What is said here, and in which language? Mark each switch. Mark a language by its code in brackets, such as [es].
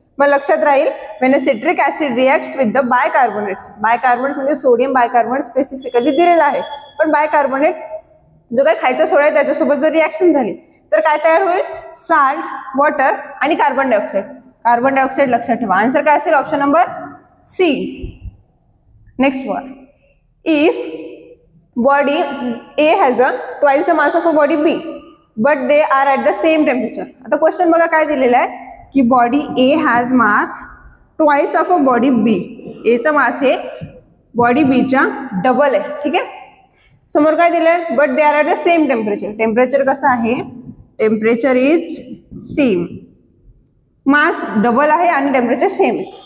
[mr] मग लक्षात राहील [en] When a citric acid reacts with the bicarbonates. [mr] Bicarbonate म्हणजे सोडियम बायकार्बोनेट स्पेसिफिकली दिलेला आहे, पण बायकार्बोनेट जो काही खायचा सोडा आहे त्याच्यासोबत जर रिॲक्शन झाली तर काय तयार होईल, साल्ट, वॉटर आणि कार्बन डायऑक्साइड. कार्बन डायऑक्साइड लक्षात ठेवा. आन्सर काय असेल, option number C. [en] Next one, if body A has a twice the mass of a body B but they are at the same temperature. [mr] आता question बघा काय दिलेला आहे की [en] Body A has mass twice of a body B. [mr] A चा मास हे body B च्या double आहे. ठीक आहे. समोर काय दिलंय, [en] But they are at the same temperature. [mr] Temperature कसं आहे, [en] temperature is same, [mr] mass double आहे आणि टेम्परेचर सेम आहे.